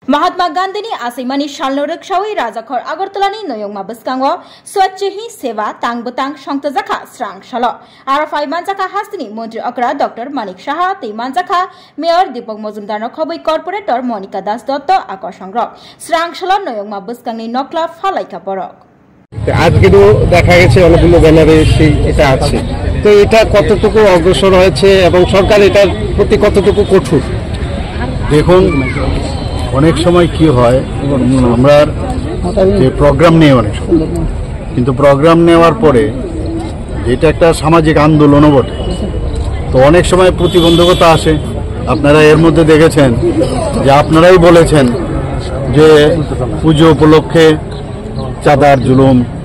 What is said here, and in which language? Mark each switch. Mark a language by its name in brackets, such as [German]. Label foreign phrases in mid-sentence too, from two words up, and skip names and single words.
[Kok Borok] महात्मा गांधीनि आसैमानि सालनो रोगसावै राजाखर आगरतलानि नयंमा बसकांगो स्वच्छ ही सेवा तांगबतां संतजाखा स्रां सालो आरफाई मानजाखा हास्तिनि मंत्री अकरा डॉक्टर मानिक साहा तै मानजाखा मेयर दीपक मजुमदार खबै कर्पोरेटर मनिका दास दत्त आकर्षण स्रां सालो नयंमा बसकांनि नकला फालाइका बरक [Bangla] আজকেও দেখা গেছে অনেকগুলো ব্যানারে এটা আছে তো এটা কতটুকু অগ্রসর হয়েছে এবং সরকার এটার প্রতি কতটুকু কঠোর দেখুন অনেক সময় কি হয় আমরা যে প্রোগ্রাম নেই অনেক সময় কিন্তু প্রোগ্রাম নেওয়ার পরে এটা একটা সামাজিক আন্দোলনও বটে তো অনেক সময় প্রতিবন্ধকতা আসে আপনারা এর মধ্যে দেখেছেন যে আপনারাই বলেছেন যে পুজো উপলক্ষে চাঁদার জুলুম